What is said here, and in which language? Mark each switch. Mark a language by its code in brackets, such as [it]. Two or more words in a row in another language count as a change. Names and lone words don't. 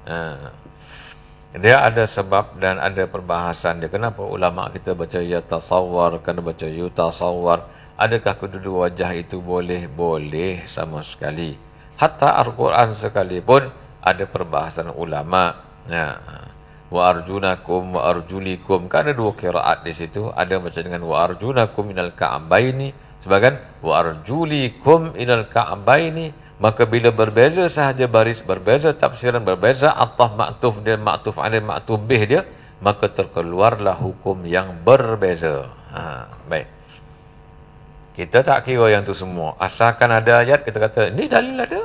[ms] Dia ada sebab dan ada perbahasan dia. Kenapa ulama kita baca yatasawwar, kena baca yutasawwar? Adakah kedua wajah itu boleh? Boleh sama sekali. Hatta Al-Quran sekalipun ada perbahasan ulama. Ya. [ar] وأرجلكم وأرجلكم. [ms] Kan ada dua qiraat di situ. Ada macam dengan [ar] وأرجلكم من الكعبين, [ms] sebagian [ar] وأرجلكم إلى الكعبين. [ms] Maka bila berbeza sahaja baris, berbeza tafsiran, berbeza [ar] عطف معطوف [ms] dan [ar] معطوف عليه معطوف به [ms] dia, maka terkeluarlah hukum yang berbeza. Baik. Kita tak kira yang tu semua. Asalkan ada ayat, kita kata, ini dalil ada.